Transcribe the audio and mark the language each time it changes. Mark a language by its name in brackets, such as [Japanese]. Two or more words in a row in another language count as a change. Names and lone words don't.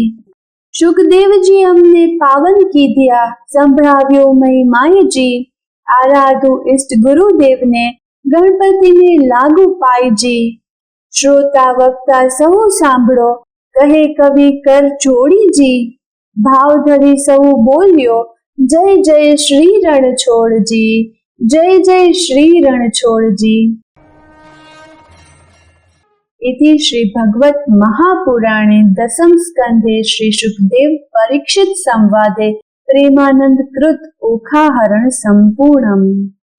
[Gujarati] શુકદેવજી અમને પાવન કીધ્યા, સંભળાવ્યો મહિમાયજી, આરાધુ ઇષ્ટ ગુરુદેવને, ગણપતિને લાગુ પાઈજી. શ્રોતા વક્તા સહુ સાંભળો, કહે કવિ કર જોડીજી, ભાવ ધરી સહુ બોલ્યો, જય જય શ્રી રણછોડજી, જય જય શ્રી રણછોડજી. [Sanskrit] इति श्री भगवत महापुराणे दशम स्कंधे श्री शुकदेव परीक्षित संवादे प्रेमानंद कृत ओखाहरण संपूर्णम्।